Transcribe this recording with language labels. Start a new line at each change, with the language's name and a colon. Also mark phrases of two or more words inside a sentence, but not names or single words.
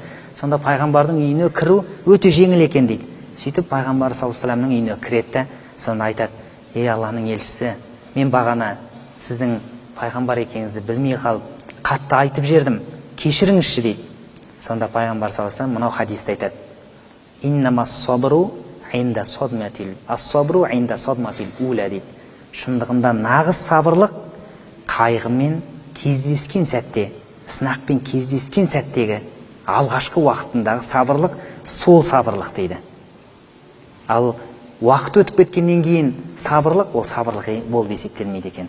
Kazakh: Сонда пайғамбардың үйіне кіру өте жеңіл екен дейді. Сөйтіп пайғамбар
Arabic: صلى الله عليه وسلم
Kazakh: үйіне кіреді. Сонда айтады, ей Алланың елшісі, мен бағана сіздің пайғамбар екеніңізді білмей қалып, қатты айтып жердім, кешіріңізші дейді. Сонда пайғамбар
Arabic: صلى الله عليه وسلم
Kazakh: мынау хадисте айтады,
Arabic: إنما الصبر عند الصدمة الصبر عند الصدمة الأولى
Kazakh: дейді. Шындығында нағыз сабырлық қайғымен кездескен сәтте, сынақпен кездескен сәттегі алғашқы уақытындағы сабырлық сол сабырлық дейді. Ал уақыт өтіп кеткеннен кейін сабырлық, ол сабырлық болып есептелмейді екен.